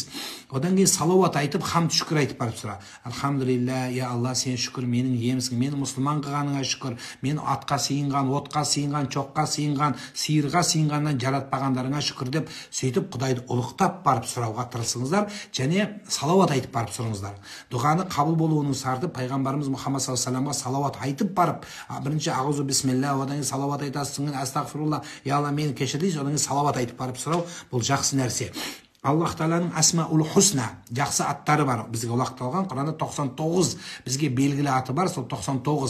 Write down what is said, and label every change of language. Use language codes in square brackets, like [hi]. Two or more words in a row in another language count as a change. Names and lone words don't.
[kk] Одан кейін салауат айтып, хамд шүкір айтып барып сұра. Алхамдулилля, я Алла, сен шүкір, менің емісің, мені мұсылман қылғаныңа шүкір, мен атқа сыйынған, отқа сыйынған, çoққа сыйынған, сиырға сыйынғаннан жаратпағандарыңа шүкір деп, сөйтіп Құдайды ұлықтап барып сұрауға тырысыңыздар, және салауат айтып барып сұрыңыздар. Дұғаны қабыл болуының шарты пайғамбарымыз Мұхаммад [ar] صلى الله عليه وسلم [kk] салауат айтып барып, бірінші ауызу бисмилля, одан кейін салауат айтасың, астағфирулла, я Алла, мені кешір дейсіз, одан кейін салауат айтып барып сұрау, бұл жақсы нәрсе. Аллах Тағаланың [ar] الأسماء الحسنى, [kk] жақсы аттары бар. Бізге ұлақталған Құранда 99 бізге белгілі аты бар, сол 99.